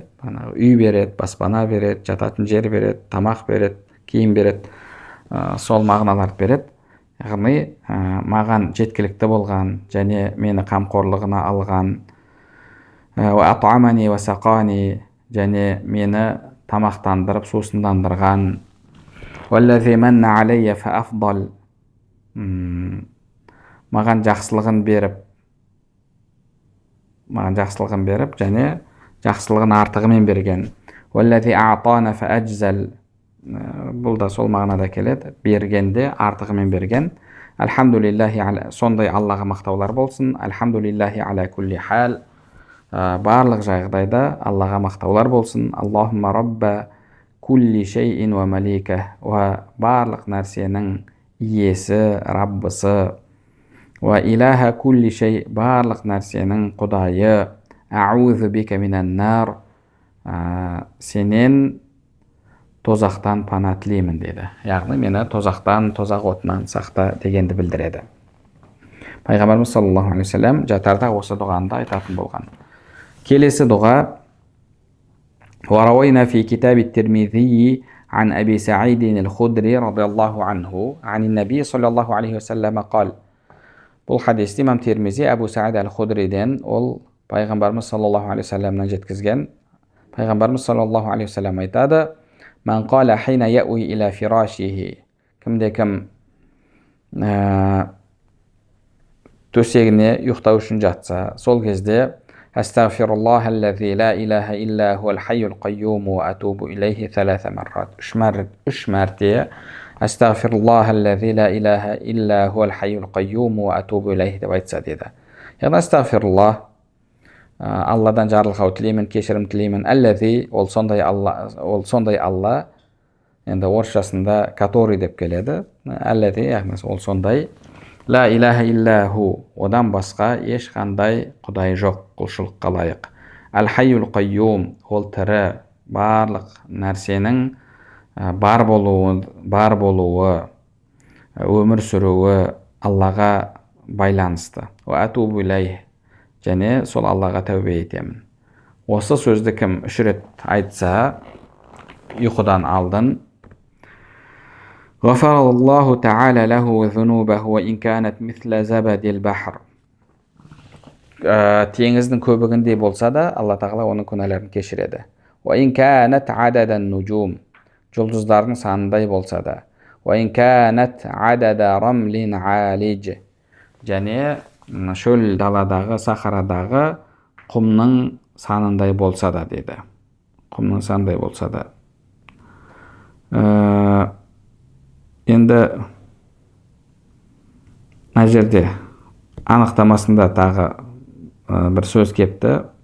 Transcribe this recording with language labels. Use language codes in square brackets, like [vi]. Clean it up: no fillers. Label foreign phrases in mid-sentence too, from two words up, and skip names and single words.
[kk] Үй береді, баспана береді, жататын жер береді, тамақ береді, киім береді, сол мағыналарды береді. Яғни маған жеткілікті болған және мені қамқорлығына алған, [ar] أطعمني وسقاني, [kk] және мені тамақтандырып сусындандырған, [ar] والذي منّ علي فأفضل, [kk] маған жақсылығын беріп және жақсылығын артығымен берген, [ar] والذي أعطانا فأجزل, [kk] бұл да сол мағынада келеді, бергенде артығымен берген. Альхамдулиллахи, сондай Аллаға мақтаулар болсын. [ar] الحمد لله على كل حال, [kk] барлық жағдайда Аллаға мақтаулар болсын. [ar] اللهم رب كل شيء ومليكه, ва [kk] барлық нәрсенің иесі, раббысы, [ar] وإله كل شيء, [kk] барлық нәрсенің құдайы, [ar] أعوذ بك من النار, [kk] сенен тозақтан пана тілеймін деді. Яғни мені тозақтан, тозақ отынан сақта дегенді білдіреді. Пайғамбарымыз [ar] صلى الله عليه وسلم [kk] жатарда осы дұғаны айтатын болған. Келесі дұға: [ar] وروينا في كتاب الترمذي عن أبي سعيد الخدري رضي الله عنه عن النبي صلى الله عليه وسلم قال. [kk] Бұл хадисті имам Термизи Абу Саид аль-Худриден, ол пайғамбарымыз [ar] صلى الله عليه وسلم [kk] жеткізген. [ar] Пайғамбарымыз صلى الله عليه وسلم айтады: من قال حين يأوي إلى فراشه, [kk] кімде-кім төсегіне ұйықтау үшін жатса, сол кезде [ar] أستغفر الله الذي لا إله إلا هو الحي القيوم وأتوب إليه ثلاث مرات, [kk] үш мәрте [ar] أستغفر الله الذي لا إله إلا هو الحي القيوم وأتوب إليه [kk] деп айтса деді. Яғни астағфируллах, Алладан жарылқау тілеймін, кешірім тілеймін. Аллази, ол сондай Алла, енді орысшасында который деп келеді. Аллази, яғни ол сондай. [ar] لا إله إلا هو, [kk] одан басқа ешқандай құдай жоқ, құлшылыққа лайық. [ar] الحي القيوم, [kk] ол тірі, барлық нәрсенің бар болуы, өмір сүруі Аллаға байланысты. [ar] وأتوب إليه, [kk] және сол Аллаға тәубе етемін. Осы сөзді кім үш рет айтса ұйқыдан алдын, [ar] غفر الله تعالى له ذنوبه وإن كانت مثل زبد البحر, [kk] теңіздің көбігіндей болса да Алла тағала оның күнәлерін кешіреді. [ar] وإن كانت عدد النجوم, [kk] жұлдыздардың санындай болса да. [ar] وإن كانت عدد رمل عالج, [kk] және шөл даладағы, сахарадағы құмның санындай болса да деді. Құмның санындай болса да. Енді мына жерде анықтамасында тағы бір сөз кепті.